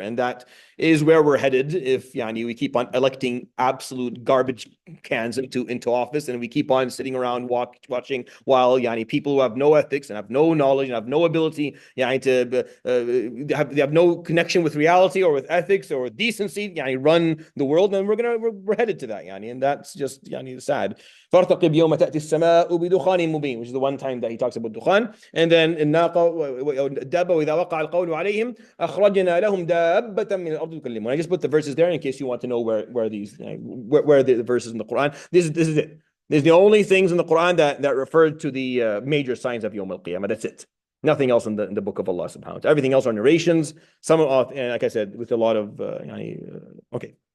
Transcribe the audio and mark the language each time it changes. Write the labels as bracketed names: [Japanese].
[English] And that is where we're headed if we keep on electing absolute garbage cans into office, and we keep on sitting around watching while people who have no ethics and have no knowledge and have no ability to they have no connection with reality or with ethics or with decency run the world. And we're headed to that, and that's just sad. [Arabic] فارتقب يوم تأتي السماء بدخان مبين, [English] which is the one time that he talks about dukhan. And then [Arabic] الناقة الدابة وإذا وقع القول عليهم أخرجنا لهم دابة من الأرض تكلمون. [English] I just put the verses there in case you want to know where the verses in the Quran. This is it. This is the only things in the Quran that referred to the major signs of Yawm al-Qiyamah. That's it. Nothing else in the book of Allah subhanahu wa ta'ala. Everything else are narrations. Some of, like I said, with a lot of okay.